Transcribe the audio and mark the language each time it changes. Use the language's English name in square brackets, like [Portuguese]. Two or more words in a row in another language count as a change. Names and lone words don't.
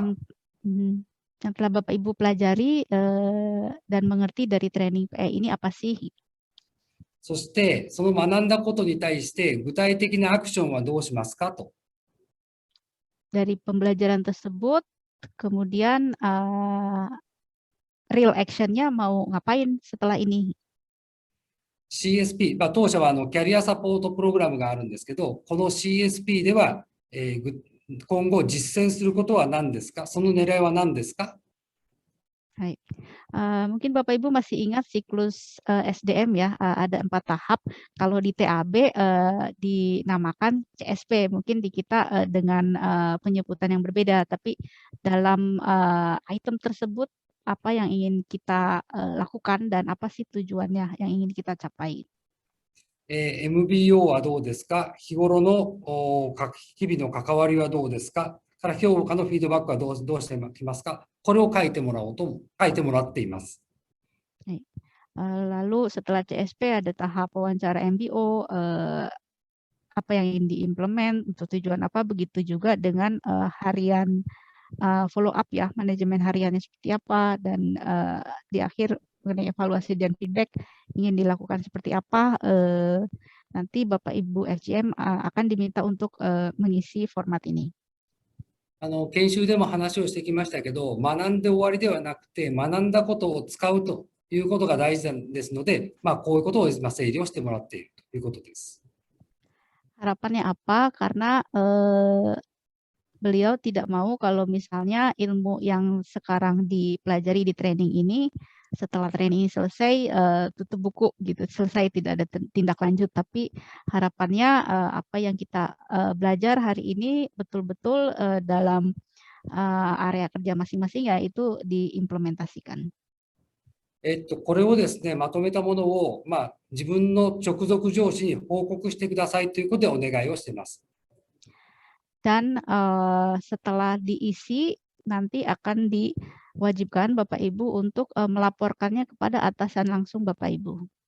[Indonesian] Yang telah Bapak Ibu pelajari dan mengerti dari training PA ini apa sih? [Japanese] そして、その学んだことに対して具体的なアクションはどうしますかと。 [Indonesian] Dari pembelajaran tersebut, kemudian [English] real action- [Indonesian] nya mau ngapain setelah ini? [Japanese] CSP、当社はキャリアサポートプログラムがあるんですけど、この CSP では、今後実践することは何ですか？その狙いは何ですか？ [Indonesian] Baik. Mungkin Bapak Ibu masih ingat siklus SDM ya, ada 4 tahap. Kalau di TAB dinamakan CSP, mungkin di kita dengan penyebutan yang berbeda, tapi dalam item tersebut apa yang ingin kita lakukan dan apa sih tujuannya yang ingin kita capai. [Japanese] MBO はどうですか、日頃の日々の関わりはどうですか、から評価のフィードバックはどうしてきますか、これを書いてもらっています。 [Indonesian] Lalu setelah CSP ada tahap wawancara MBO, apa yang ingin diimplement, untuk tujuan apa, begitu juga dengan harian [English] follow up [Indonesian] ya, manajemen hariannya seperti apa, dan di akhir mengenai evaluasi dan feedback ingin dilakukan seperti apa, nanti Bapak Ibu FGM akan diminta untuk mengisi format ini. [Japanese] 研修でも話をしてきましたけど、学んで終わりではなくて、学んだことを使うということが大事ですので、こういうことを整理をしてもらっているということです。 [Indonesian] Harapannya apa? Karena beliau tidak mau kalau misalnya ilmu yang sekarang dipelajari di training ini, setelah training ini selesai, tutup buku gitu, selesai, tidak ada tindak lanjut. Tapi harapannya apa yang kita belajar hari ini betul-betul dalam area kerja masing-masing, ya itu diimplementasikan. [Japanese] これをですね、まとめたものを、自分の直属上司に報告してくださいということでお願いをしています。 [Indonesian] Dan setelah diisi, nanti akan diwajibkan Bapak Ibu untuk melaporkannya kepada atasan langsung Bapak Ibu.